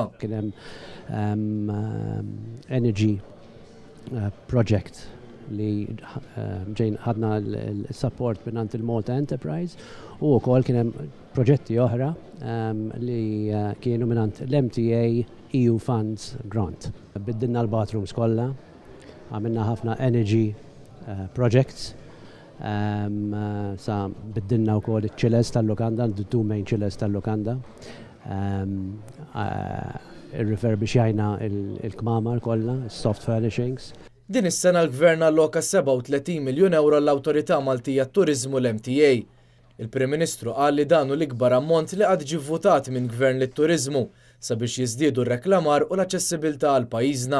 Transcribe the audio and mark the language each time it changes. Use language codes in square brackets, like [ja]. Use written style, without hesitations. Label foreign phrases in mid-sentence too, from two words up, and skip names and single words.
[mt] Kien hemm [en] energy project [mt] li ġejn ħadna l-support minant il-Malta Enterprise u wkoll kien hemm proġetti oħra li kienu minant l-MTA EU Funds Grant. Biddilna l-bathrooms kollha, għamilna ħafna [en] energy projects, [mt] sa biddilna wkoll iċ-chillers tal-Lukanda, [en] the 2 main chillers tal-Lukanda. [mt] Ir-refurbixxajna il-kmamar kollha, [en] soft furnishings. [mt] Din is-sena l-Gvern alloka 37 miljun euro l-Awtorità Maltija t-Turiżmu l-MTA. Il-Prim Ministru qal li dan hu l-ikbar ammont li qatt ġie vvutat minn Gvern lit-Turiżmu sabiex jiżdiedu r-reklamar u l-aċċessibilità għal pajjiżna.